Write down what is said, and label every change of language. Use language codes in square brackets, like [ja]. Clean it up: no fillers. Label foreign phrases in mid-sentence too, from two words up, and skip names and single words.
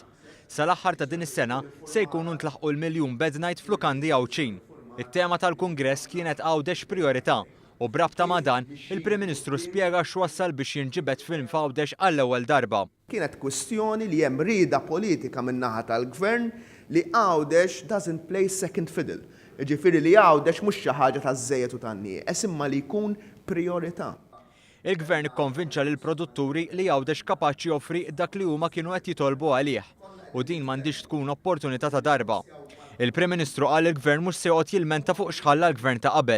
[mt] Sal-aħħar ta' din is-sena se jkunu ntlaħqu l-1,000,000 [en] bed night [mt] f'lukandi Għawċin. It-tema tal-Kungress kienet Għawdex priorità u brabta ma' dan il-Prim Ministru spjega x'wassal biex jinġibed film f'Għawdex għall-ewwel darba. Kienet kwestjoni li hemm rieda politika min-naħa tal-Gvern li Għawdex [en] doesn't play second fiddle. [mt] Ġifieri li Għawdex mhux xi ħaġa taż-żejjed u tan-nieqes imma li jkun priorità. Il-Gvern ikkonvinċa lil produtturi li Għawdex kapaċi joffri dak li huma kienu qed jitolbu għalih u din m'għandix tkun opportunità ta' darba. Il-Prim Ministru qal il-Gvern mhux se joqgħod jilmenta fuq x'ħalla l-Gvern ta' qabel.